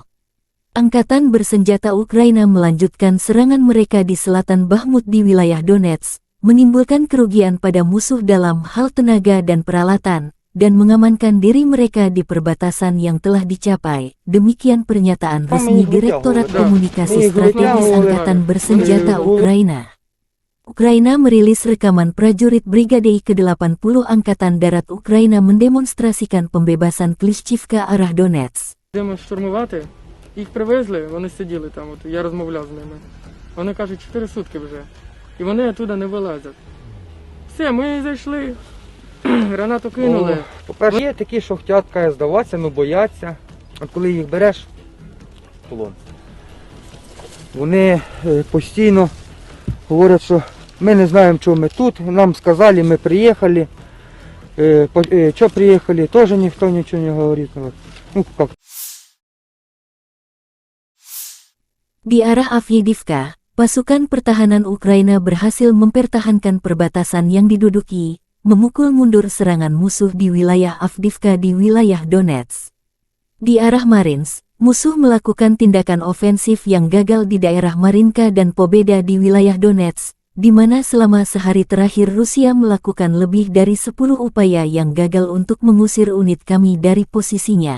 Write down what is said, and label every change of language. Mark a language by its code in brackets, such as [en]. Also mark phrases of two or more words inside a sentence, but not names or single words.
[id] Angkatan Bersenjata Ukraina melanjutkan serangan mereka di selatan Bakhmut di wilayah Donetsk, menimbulkan kerugian pada musuh dalam hal tenaga dan peralatan, dan mengamankan diri mereka di perbatasan yang telah dicapai. Demikian pernyataan resmi Direktorat Komunikasi Strategis Angkatan Bersenjata Ukraina. Ukraina merilis rekaman prajurit Brigade ke-80 Angkatan Darat Ukraina mendemonstrasikan pembebasan Klishchivka arah Donetsk. [uk] Йдемо штурмувати. Їх привезли, вони сиділи там, от, я розмовляв з ними. Вони кажуть, 4 сутки вже. І вони оттуда не вилазять. Все, ми зайшли, гранату кинули. По-перше, є такі, що хочуть здаватися, але бояться. А коли їх береш в полон, вони постійно говорять, що ми не знаємо, чого ми тут. Нам сказали, ми приїхали. Що приїхали, теж ніхто нічого не говорить. Ну, як. [id] Di arah Avdiivka, pasukan pertahanan Ukraina berhasil mempertahankan perbatasan yang diduduki, memukul mundur serangan musuh di wilayah Avdiivka di wilayah Donetsk. Di arah Marinsk, musuh melakukan tindakan ofensif yang gagal di daerah Marinka dan Pobeda di wilayah Donetsk, di mana selama sehari terakhir Rusia melakukan lebih dari 10 upaya yang gagal untuk mengusir unit kami dari posisinya.